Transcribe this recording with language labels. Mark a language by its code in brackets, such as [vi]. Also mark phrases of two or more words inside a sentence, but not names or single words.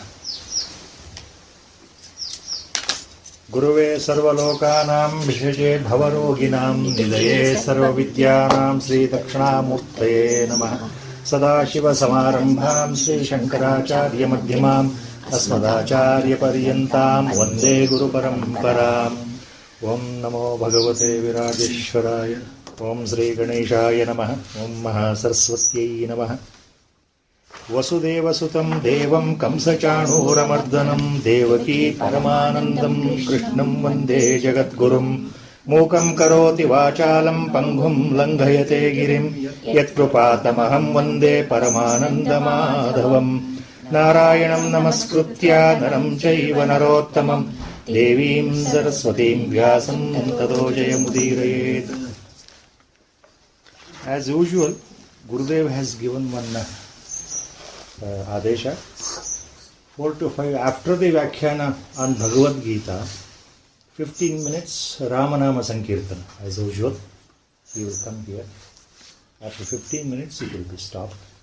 [sa] ಗುರುವೇ ಸರ್ವಲೋಕಾನಾಂ ವಿಷಜೇ ಭವರೋಗಿಣಾಂ ನಿಲಯೇ ಸರ್ವವಿದ್ಯಾನಾಂ ಶ್ರೀ ದಕ್ಷಿಣಾಮೂರ್ತಯೇ ನಮಃ. ಸದಾಶಿವಸಮಾರಂಭಾಂ ಶ್ರೀಶಂಕರಾಚಾರ್ಯ ಮಧ್ಯಮಾಂ ಅಸ್ಮದಾಚಾರ್ಯಪರ್ಯಂತಾಂ ವಂದೇ ಗುರುಪರಂಪರಾಂ. ಓಂ ನಮೋ ಭಗವತೆ ವಿರಾಜೇಶ್ವರಾಯ. ಓಂ ಶ್ರೀ ಗಣೇಶಾಯ ನಮಃ. ಓಂ ಮಹಾಸರಸ್ವತ್ಯೈ ನಮಃ. ವಸುದೇವಸುತಂ ದೇವಂ ಕಂಸಚಾಣೂರಮರ್ದನಂ ದೇವಕೀ ಪರಮಾನಂದಂ ಕೃಷ್ಣಂ ವಂದೇ ಜಗದ್ಗುರುಂ. ಮೂಕಂ ಕರೋತಿ ವಾಚಾಲಂ ಪಂಗುಂ ಲಂಘಯತೆ ಗಿರಿಂ ಯತ್ಕೃಪಾತಮಹಂ ವಂದೇ ಪರಮಾನಂದಮಾಧವಂ. ನಾರಾಯಣಂ ನಮಸ್ಕೃತ್ಯ ನರಂ ಚೈವ ನರೋತ್ತಮಂ ದೇವೀಂ ಸರಸ್ವತೀಂ ವ್ಯಾಸಂ ತತೋ ಜಯಮುದೀರಯೇತ್. [en] As usual, Gurudev has given one Adesha 4 to 5 after the Vyakhyana on Bhagavad Gita. 15 minutes Ramanama Sankirtana. As usual, he will come here. After 15 minutes, it will be stopped.